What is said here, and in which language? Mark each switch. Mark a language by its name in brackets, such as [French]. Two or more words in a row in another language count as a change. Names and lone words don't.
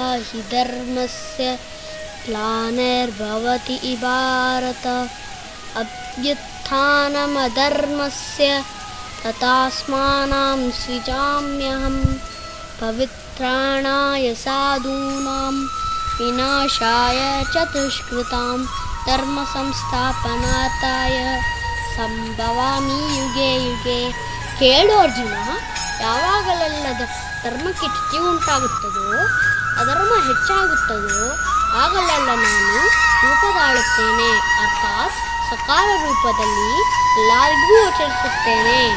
[Sanskrit] हि धर्मस्य ग्लानिर्भवति भारत अभ्युत्थानमधर्मस्य तथास्मानां सृजाम्यहं पवित्राणाय साधूनां विनाशाय च दुष्कृतां धर्मसंस्थापनार्थाय ಸಂಭವಾಮಿ ಯುಗೆ ಯುಗೆ. [Kannada] ಕೇಳು ಅರ್ಜುನ, ಯಾವಾಗಲೆಲ್ಲ ಧರ್ಮಕ್ಕೆ ಚ್ಯುತಿ ಉಂಟಾಗುತ್ತದೋ ಅಧರ್ಮ ಹೆಚ್ಚಾಗುತ್ತದೋ ಆಗಲೆಲ್ಲ ನಾನು ರೂಪ ತಾಳುತ್ತೇನೆ, ಅರ್ಥಾತ್ ಸಕಾಲ ರೂಪದಲ್ಲಿ ಎಲ್ಲರಿಗೂ ಗೋಚರಿಸುತ್ತೇನೆ.